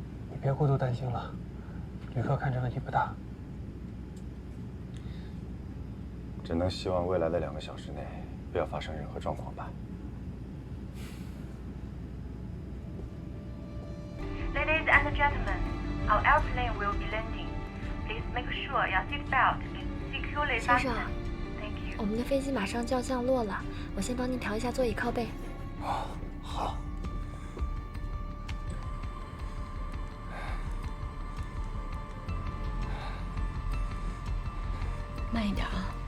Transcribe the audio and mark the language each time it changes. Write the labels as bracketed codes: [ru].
[zh] 你别过度担心了，旅客看着问题不大。只能希望未来的2个小时内不要发生任何状况吧。 [en] Ladies and gentlemen, our airplane will be landing. Please make sure your seatbelt is securely [zh] 先生 [en] fastened. Thank you. [zh] 我们的飞机马上就要降落了，我先帮您调一下座椅靠背。好。慢一点啊。